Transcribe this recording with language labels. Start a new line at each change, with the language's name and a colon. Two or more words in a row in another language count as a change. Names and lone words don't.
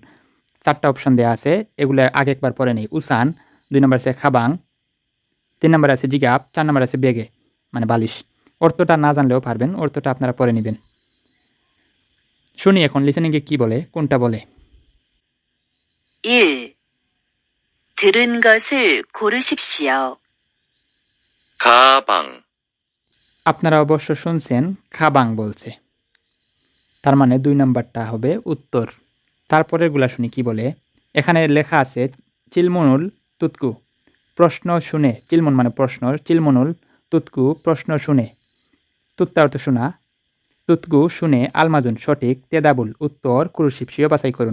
Bangla: ৪ টা অপশন দেওয়া আছে, এগুলো আগে একবার পড়ে নেই। উসান, ২ নম্বর আছে খাবাং, ৩ নম্বরে আছে জিগাপ, ৪ নম্বরে আছে বেগে মানে বালিশ। অর্থটা না জানলেও পারবেন, অর্থটা আপনারা পড়ে নেবেন। শুনি এখন লিসেনিংয়ে কি বলে, কোনটা বলে।
Korean: 1. 들은 것을 고르십시오. 가방,
Bangla: আপনারা অবশ্য শুনছেন খাবাং বলছে, তার মানে 2 নাম্বারটা হবে উত্তর। তারপরেরগুলা শুনি কি বলে। এখানে লেখা আছে
Korean: 질문을 듣고,
Bangla: প্রশ্ন শুনে, চিলমন মানে প্রশ্ন,
Korean: 질문을 듣고
Bangla: প্রশ্ন শুনে, তুত্তা অর্থ শোনা, তুতকু শুনে আলমাজুন সঠিক, তেদাবুল উত্তর, কুরুশিপসিও বাছাই করুন।